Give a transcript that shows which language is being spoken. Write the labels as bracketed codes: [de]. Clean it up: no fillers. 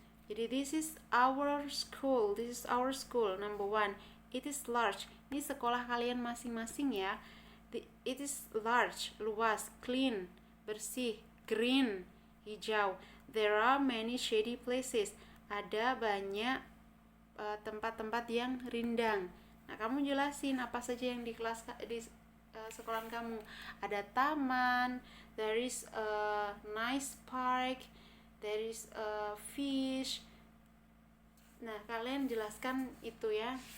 [en] Jadi this is our school, number one. It is large. [id] Ini sekolah kalian masing-masing ya. [en] It is large, [id] luas, clean, bersih, green, hijau. [en] There are many shady places. [id] Ada banyak tempat-tempat yang rindang. Nah, kamu jelasin apa saja yang di sekolah kamu. Ada taman, [en] there is a nice park, there is a fish. [id] Nah, kalian jelaskan itu ya.